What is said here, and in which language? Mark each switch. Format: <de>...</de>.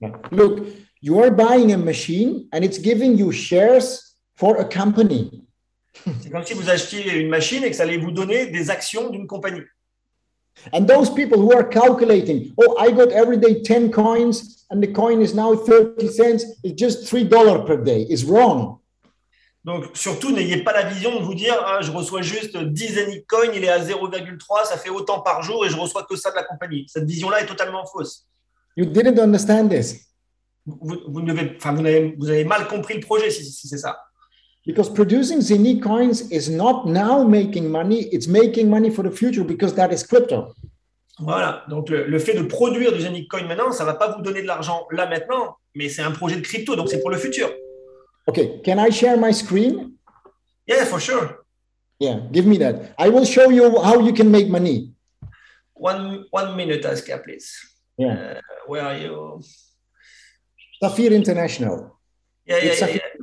<en>Look, you are buying a machine and it's giving you shares for a company.</en> <fr>C'est comme si vous achetiez une machine et que ça allait vous donner des actions d'une compagnie.</fr> <en>And those people who are calculating, oh, I got every day 10 coins and the coin is now 30 cents, it's just $3 per day, is wrong.</en> <fr>Donc, surtout, n'ayez pas la vision de vous dire ah, je reçois juste 10 Zenic Coin, il est à 0,3, ça fait autant par jour et je reçois que ça de la compagnie. Cette vision-là est totalement fausse.</fr> <en>You didn't understand this.</en> <fr>Vous avez mal compris le projet si c'est ça.</fr> <en>Because producing Zenic coins is not now making money, it's making money for the future because that is crypto.</en> <fr>Voilà, donc le fait de produire du Zenic Coin maintenant, ça ne va pas vous donner de l'argent là maintenant, mais c'est un projet de crypto, donc c'est pour le futur.</fr> <en>Okay, can I share my screen? Yeah, for sure. Yeah, give me that. I will show you how you can make money. One minute, Aska, please. Yeah. Where are you? Safir International. Yeah.</en>